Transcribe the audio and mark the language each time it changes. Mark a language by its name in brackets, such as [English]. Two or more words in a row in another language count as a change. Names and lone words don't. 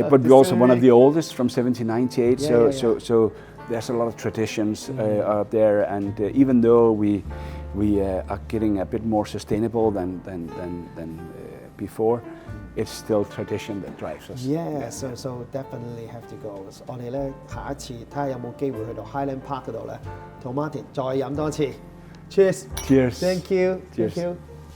[English] But we're also one of the oldest, from 1798. So there's a lot of traditions out there, and even though we are getting a bit more sustainable than before, it's still tradition that drives us. So definitely have to go. [Cantonese] 我哋咧下一次睇下有冇機會去到 Highland Park 嗰度咧，同 Martin 再飲多次。 [English] Cheers. Cheers. Thank you. Cheers. Thank you.